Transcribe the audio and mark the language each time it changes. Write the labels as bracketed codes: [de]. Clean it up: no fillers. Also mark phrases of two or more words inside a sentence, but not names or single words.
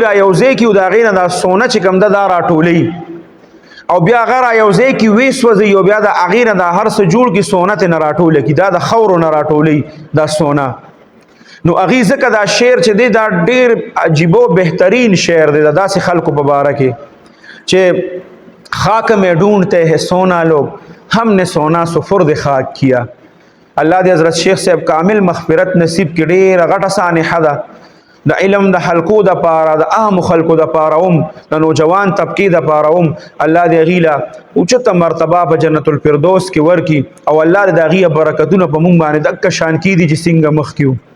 [ps] را یو ځای کي او د هغې نه دا سونه چې کوم ده دا راټولوي او بیا هغه را یو ځای کې ویسوځي او بیا د هغې نه دا هر څه جوړ کړي سونه ترې نه راټوله کړي دا د خاورو نه راټولوي دا سونه نو هغې ځکه دا شعر چې دی دا ډېر عجیب و بهترین شعر دی د داسې خلکو په باره کې چې [ur] خاک میں ڈھونڈتے ہیں سونا لوگ ہم نے سونا سپرد خاک کیا [ps] الله دې حضرت شیخ صاحب کامل مغفرت نصیب کړي ډېره غټه سانحه ده د علم د حلقو دپاره د عامو خلکو دپاره هم د نوجوان طبقې دپاره هم الله دې هغې له اوچته مرتبه په جنت الفردوس کې ورکړي او الله دې د هغې برکتونه په مونږ باندې دقه شان کېدي چې څنګه مخکې